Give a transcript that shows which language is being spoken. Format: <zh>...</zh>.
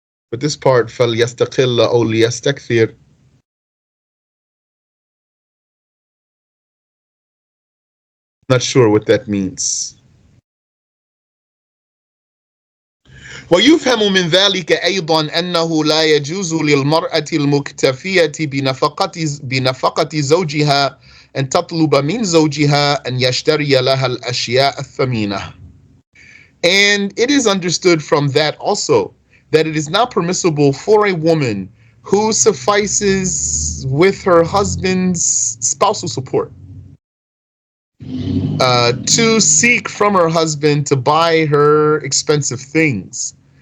<en>But this part,</en> <ar>فَلْيَسْتَقِلَّ أَوْ لِيَسْتَكْثِرْ,</ar> <en>not sure what that means.</en> <ar>ويفهم من ذلك أيضا أنه لا يجوز للمرأة المكتفية بنفقة زوجها أن تطلب من زوجها أن يشتري لها الأشياء الثمينة.</ar> <en>And it is understood from that also that it is not permissible for a woman who suffices with her husband's spousal support to seek from her husband to buy her expensive things.</en>